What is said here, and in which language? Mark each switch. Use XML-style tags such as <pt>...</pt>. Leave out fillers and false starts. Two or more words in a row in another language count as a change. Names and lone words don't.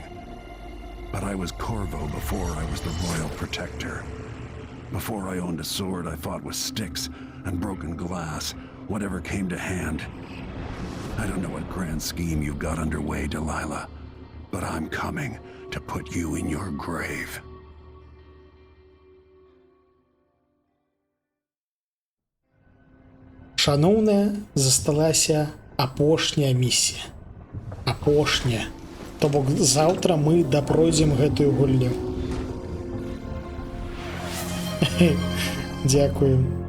<en>But I was Corvo before I was the royal protector. Before I owned a sword, I fought with sticks and broken glass, whatever came to hand. I don't know what grand scheme you've got underway, Delilah, but I'm coming to put you in your grave.</en> <be>Шановная, засталася апошняя місія. Апошняя. То бок заўтра мы допройдзем гэтую гульню. Дзякую.</be>